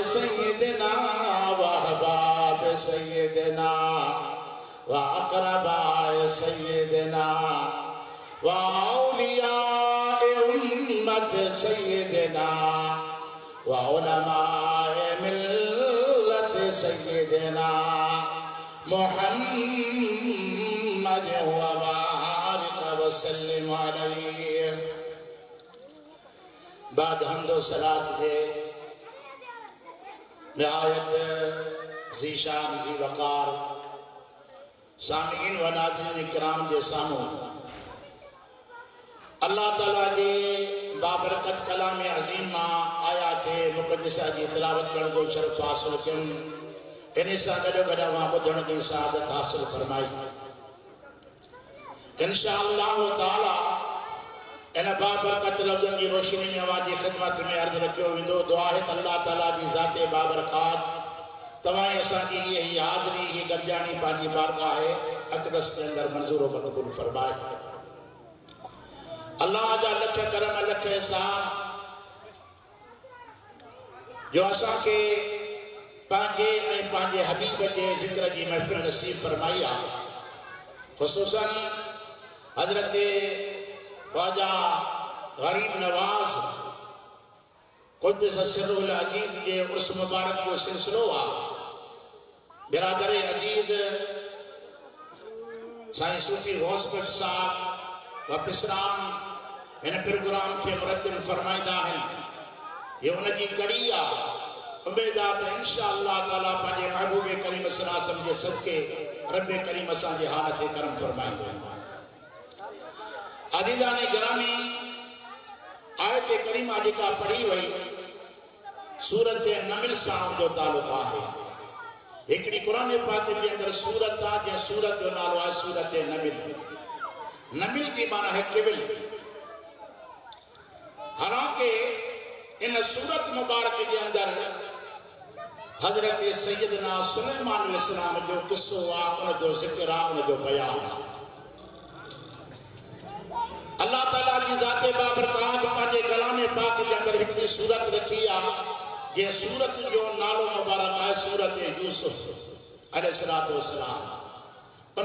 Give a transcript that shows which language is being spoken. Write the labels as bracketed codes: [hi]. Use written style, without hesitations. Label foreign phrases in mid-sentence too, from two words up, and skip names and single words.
[ar] سيدنا و أحباب سيدنا و أقرباء سيدنا و أولياء أمة سيدنا و علماء ملة سيدنا محمد و بارك و سلم عليه. [sd] बाद हम्द व सलात के निहायत ज़ीशान ज़ी वक़ार सामीन व नाज़रीन इकराम जे सामूं अल्लाह ताला जे बाबरकत कलाम अज़ीम मां आयात मुक़द्दसा जी तिलावत करण जो शर्फ़ हासिल कयुम। इन सां गॾो गॾु अवां ॿुधण जी सआदत हासिल फरमाई। [ar] إن شاء الله [sd] ताला इन बाबरकत लफ्ज़नि जी रोशनी में अवां जी ख़िदमत में अर्ज़ रखियो वेंदो। दुआ है त अल्लाह ताला जी ज़ाते बाबरकात तव्हां असांजी ही हाज़िरी ही गॾिजाणी पंहिंजी बारगाह है अक़दस के अंदर मंज़ूर व क़बूल फरमाए। अल्लाह जा लख करम लख एहसान जो असांखे पंहिंजे हबीब के ज़िक्र की महफ़िल नसीब फरमाई आहे। ख़ुसूसन हज़रत ख्वाजा गरीब नवाज़ [ar] قدس سره العزيز [sd] के उर्स मुबारक जो सिलसिलो आहे। बिरादर अज़ीज़ साईं सूफ़ी गौस बख्श साहब वापिस राम इन प्रोग्राम के मुरतब फरमाईंदा आहिनि। ये उनकी कड़ी आहे। उम्मीद आहे त [ar] إن شاء الله [sd] ताला पंहिंजे महबूब करीम सलाम जे सदके रब करीम असांजे हाल ते करम फरमाईंदो। अज़ीज़ान गिरामी, आयत करीमा जेका पढ़ी वई सूरत नमिल सां जो तालुक़ आहे। हिकिड़ी क़ुरान पाक के अंदर सूरत आहे जंहिं सूरत जो नालो आहे सूरत नमिल। नमिल की माना है किविल। हालांकि इन सूरत मुबारक के अंदर हजरत सैयदना सुलेमान अलैहिस्सलाम जो किस्सो आहे, उन जो ज़िक्र आहे, उन जो बयान आहे। अल्लाह ताला की ज़ाते बाबरकात पंहिंजे कलाम पाक के अंदर हिकिड़ी सूरत रखी आहे। ये सूरत जो नालो मुबारक है सूरत यूसुफ [ar] عليه الصلاة والسلام.